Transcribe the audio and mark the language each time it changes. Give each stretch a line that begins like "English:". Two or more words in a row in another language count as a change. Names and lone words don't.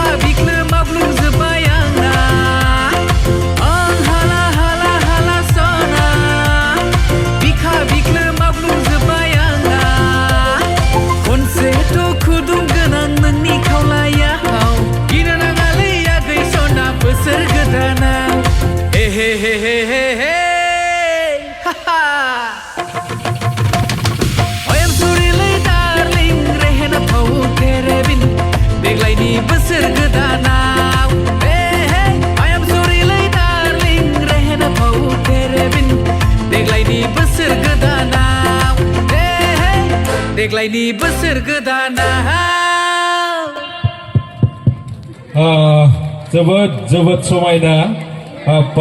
Bodo: बिख्लो माब्लुंजोब्बाय आंना आं हाला हाला हाला सना बिखा बिख्लो माब्लुंजोब्बाय आंना खनसेथ' खुदुं गोनां नोंनि खावलायाव गिनो नाङालै आगै सना बोसोर गोदानाव हे हे हे हे हे हे हा
English: I am sorry
Bodo: लै darling रहेन फाव
Hindi: तेरे बिन
Bodo: देग्लायनि बोसोर गोदानाव
English: I am sorry
Bodo: लै darling रहेन फाव
Hindi: तेरे बिन
Bodo: देग्लायनि बोसोर गोदानाव देग्लायनि बोसोर गोदानाव जोबोद समायना